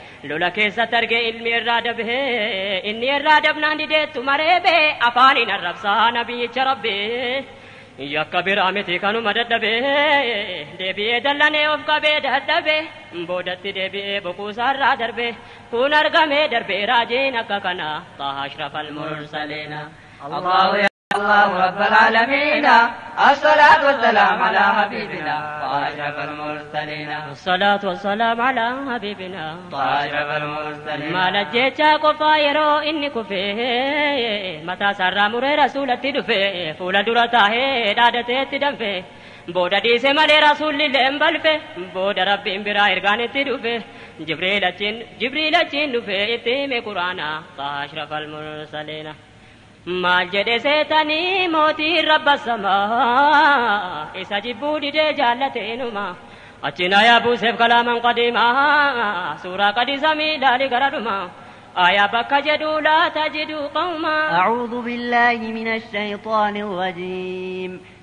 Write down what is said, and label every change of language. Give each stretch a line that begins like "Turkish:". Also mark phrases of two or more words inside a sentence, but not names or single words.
Oromo: Lola keessatti arge ilmi irraa dabe, inni irraa dabnaan dideettu mareebe, afaaniin arrabsaa nabiyyicha rabbe. Yakka biraa miti kanuma dadhabe, deebi'ee dallanee of qabee dadhabe, boodatti deebi'ee boquu isaarraa darbe. Kun argamee darbe raajeen akka kana,
Arabic: أشرف المرسلين. الله يا الله رب العالمين، الصلاة والسلام على حبيبنا وأشرف المرسلين. الصلاة والسلام على حبيبنا وأشرف المرسلين.
Oromo: Maal ajjeechaa qofaa yeroo inni kufee, mataa sarraa muree rasuulatti dhufe, fuula dura taahee dhaadateetti danfe. Booda dhiise malee rasuulli illee hin balfe, booda Rabbiin biraa ergaan itti dhufe. Jibriil achiin, Jibriil achiin dhufe itti hime Qur'aana,
Arabic: أشرف المرسلين.
Oromo: Maal jedhe seetanii mootiin Rabba samaa, isa jibbuu didee jaallateenuma. Achi na yaabuuseef kalaaman qadiimaa, suuraa qadiisa miidhaali gara dhuma. Aayaa bakka jedhu
Arabic: لا تجد قوما. أعوذ بالله من الشيطان الرجيم.